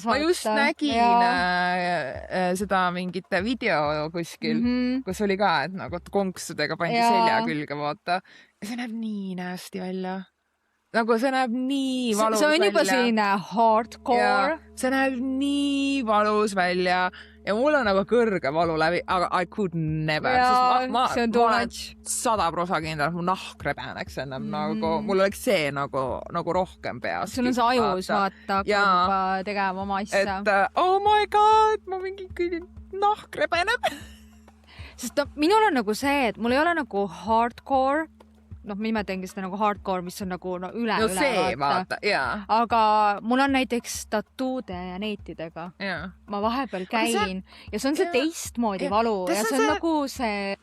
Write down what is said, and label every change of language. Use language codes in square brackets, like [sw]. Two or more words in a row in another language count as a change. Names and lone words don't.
[et] Ma just nägin seda mingit video kuskil, kus oli ka, et nagu konksudega pandi selja külge, vaata. See näeb nii nästi välja. Nagu see näeb nii valus välja. See on juba selline hardcore. See näeb nii valus välja ja mul on nagu kõrge valu läbi, aga [en] I could never. [et] Ma olen 100% kindel, mu nahk rebeneks ennem nagu, mul oleks see nagu rohkem peas. Sul on see ajus, vaata, hakkab tegema oma asja. [en] Et oh my god, [et] ma mingi nahk rebeneb. Sest minul on nagu see, et mul ei ole nagu hardcore, ma nimetangi seda nagu hardcore, mis on nagu üle vaata. Aga mul on näiteks tatuude ja neetidega. Ma vahepeal käin ja see on see teistmoodi valu ja see on nagu see...